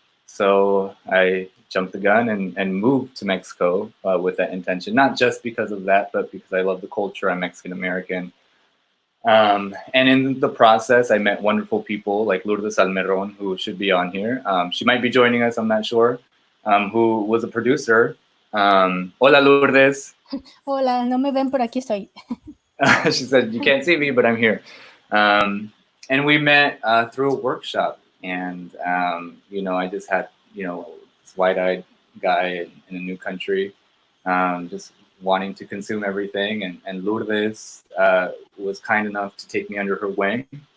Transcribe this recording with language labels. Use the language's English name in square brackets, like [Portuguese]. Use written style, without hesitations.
[English] So I jumped the gun and moved to Mexico with that intention, not just because of that, but because I love the culture. I'm Mexican American. And in the process, I met wonderful people like Lourdes Salmeron, who should be on here. She might be joining us, I'm not sure, who was a producer. [Spanish] Hola, Lourdes. Hola, no me ven, pero aquí estoy. [English] She said, you can't see me, but I'm here. And we met through a workshop. And, you know, I just had, you know, this wide-eyed guy in a new country, just wanting to consume everything. And Lourdes was kind enough to take me under her wing.